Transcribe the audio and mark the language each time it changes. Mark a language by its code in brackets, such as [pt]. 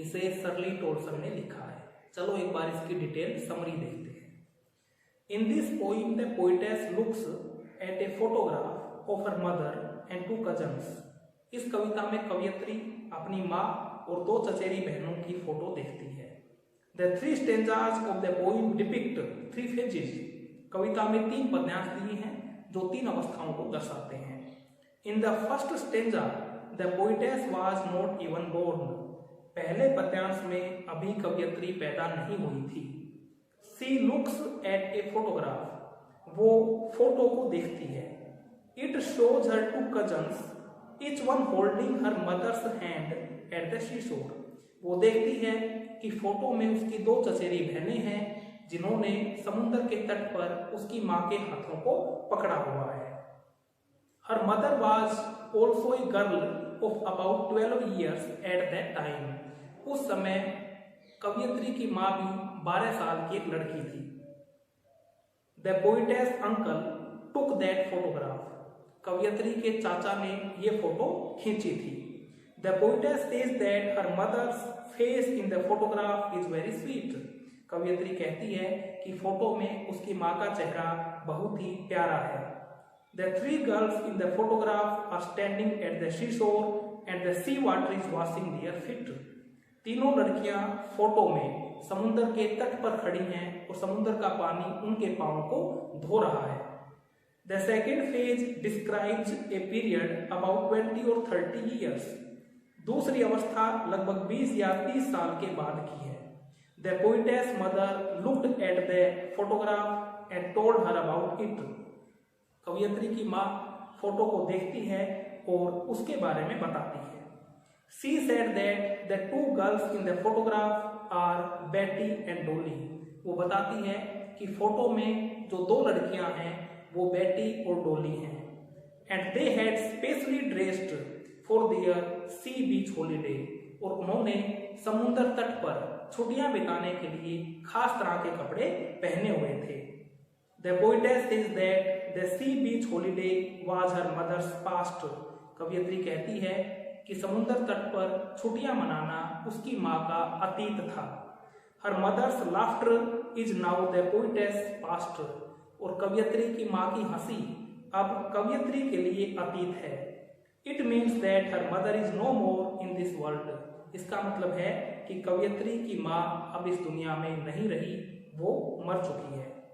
[hi] इसे शर्ली टोल्सन ने लिखा है। चलो एक बार इसकी डिटेल समरी देखते हैं। [en] In this poem the poetess looks at a photograph of her mother and two cousins. [hi] इस कविता में कवयित्री अपनी माँ और दो चचेरी बहनों की फोटो देखती है। [en] The three stanzas of the poem depict three phases. [hi] कविता में तीन पद्यांश दिए हैं जो तीन अवस्थाओं को दर्शाते हैं। [en] In the first stanza, the poetess was not even born. [hi] पहले पद्यांश में अभी कवयित्री पैदा नहीं हुई थी। [en] She looks at a photograph. [hi] वो फोटो को देखती है। [en] It shows her two cousins, each one holding her mother's hand at the seashore. [hi] वो देखती है कि फोटो में उसकी दो चचेरी बहनें हैं जिन्होंने समुद्र के तट पर उसकी मां के हाथों को पकड़ा हुआ है। [en] Her mother was also a girl of about 12 years at that time. [hi] उस समय कवयित्री की मां भी 12 साल की एक लड़की थी। [en] The poetess uncle took that photograph. [hi] कवयित्री के चाचा ने ये फोटो खींची थी। [en] The poetess says that her mother's face in the photograph is very sweet. [hi] कवयित्री कहती है कि फोटो में उसकी माँ का चेहरा बहुत ही प्यारा है। [en] The three girls in the photograph are standing at the seashore and the sea water is washing their feet. [hi] तीनों लड़कियां फोटो में समुद्र के तट पर खड़ी हैं और समुद्र का पानी उनके पांव को धो रहा है। [en] The second phase describes a period about 20 or 30 years. [hi] दूसरी अवस्था लगभग 20 या 30 साल के बाद की है। [en] The poetess mother looked at the photograph and told her about it. [hi] कवयित्री की माँ फोटो को देखती है और उसके बारे में बताती है। [en] She said that the two girls in the photograph are Betty and Dolly. [hi] वो बताती है कि फोटो में जो दो लड़कियां हैं वो बेटी और डोली हैं। [en] And they had specially dressed for their sea beach holiday. [hi] और उन्होंने समुद्र तट पर छुट्टियां बिताने के लिए खास तरह के कपड़े पहने हुए थे। [en] The poetess says that the sea beach holiday was her mother's past. [hi] कवयित्री कहती है कि समुद्र तट पर छुट्टियां मनाना उसकी माँ का अतीत था। [en] Her mother's laughter is now the poetess past. [hi] और कवयित्री की माँ की हंसी अब कवयित्री के लिए अतीत है। [en] It means that her mother is no more in this world. [hi] इसका मतलब है कि कवयित्री की माँ अब इस दुनिया में नहीं रही, वो मर चुकी है।